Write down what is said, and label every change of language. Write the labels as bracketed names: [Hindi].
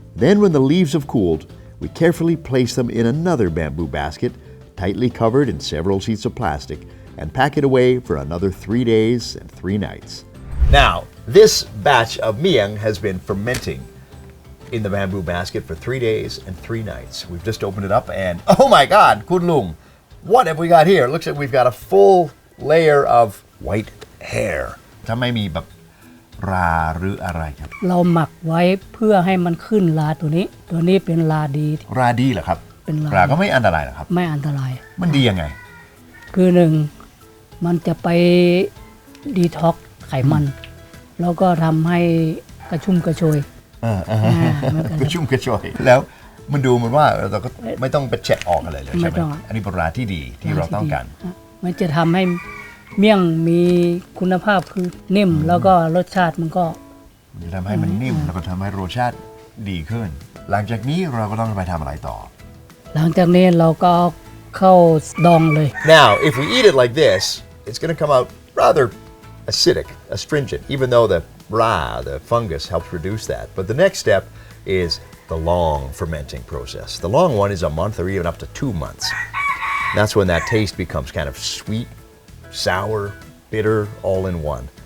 [English] Then when the leaves have cooled, we carefully place them in another bamboo basket, tightly covered in several sheets of plastic, and pack it away for another 3 days and 3 nights. Now, this batch of miang has been fermenting in the bamboo basket for 3 days and 3 nights. We've just opened it up and, oh my God, Kun Lung, what have we got here? It looks like we've got a full layer of white hair. [Thai] ถ้าไม่มีแบบราหรืออะไรครับ เราหมักไว้เพื่อให้มันขึ้นราตัวนี้เป็นราดี เหรอครับเป็นราก็ไม่อันตรายหรอครับ ไม่อันตราย มันดียังไง คือ1มันจะไปดีท็อกไขมันแล้วก็ทำให้กระชุ่มกระชวย กระชุ่มกระชวยแล้วมันดูเหมือนว่าเราก็ไม่ต้องไปแฉะออกอะไรเลยใช่ไหมอันนี้เป็นราที่ดีที่เราต้องการ มันจะทำให้เมี่ยงมีคุณภาพคือนิ่มแล้วก็รสชาติมันก็ จะทำให้มันนิ่มแล้วก็ทำให้รสชาติดีขึ้นหลังจากนี้เราก็ต้องไปทำอะไรต่อ หลังจากนี้เราก็เข้าดองเลย [English] Now if we eat it like this it's going to come out rather acidic, astringent, even though the fungus helps reduce that. But the next step is the long fermenting process. The long one is a month or even up to 2 months. That's when that taste becomes kind of sweet, sour, bitter, all in one.